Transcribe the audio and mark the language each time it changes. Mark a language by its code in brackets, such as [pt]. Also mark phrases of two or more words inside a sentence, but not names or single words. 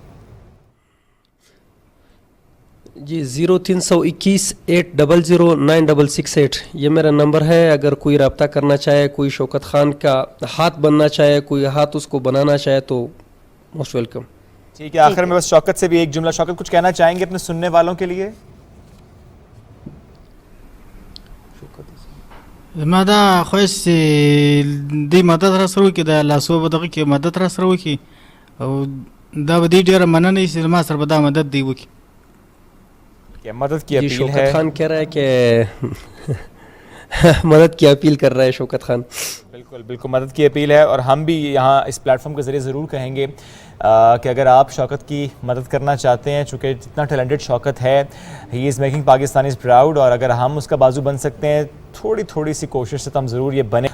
[ur] جی 0321800968 یہ میرا نمبر ہے. اگر کوئی رابطہ کرنا چاہے, کوئی شوکت خان کا ہاتھ بننا چاہے, کوئی ہاتھ اس کو بنانا چاہے تو [en] most welcome. [ur] ٹھیک ہے, آخر میں بس شوکت سے بھی ایک جملہ, شوکت کچھ کہنا چاہیں گے اپنے سننے والوں کے لیے؟ [ps] ما دا خوښ چې دې مدد را سره وکړي, د لاسو په دغه کې مدد را سره وکړي, او دا به دې ډېره مننه وي چې ما سره به دا مدد دی وکړي. [ur] مدد کی اپیل ہے. شوکت خان کہہ رہا ہے کہ مدد کی اپیل کر رہا ہے شوکت خان. بالکل مدد کی اپیل ہے, اور ہم بھی یہاں اس پلیٹ فارم کے ذریعے ضرور کہیں گے کہ اگر آپ شوکت کی مدد کرنا چاہتے ہیں, چونکہ جتنا ٹیلنٹڈ شوکت ہے, [en] he is making Pakistanis proud, [ur] اور اگر ہم اس کا بازو بن سکتے ہیں تھوڑی سی کوشش سے تو ہم ضرور یہ بنے.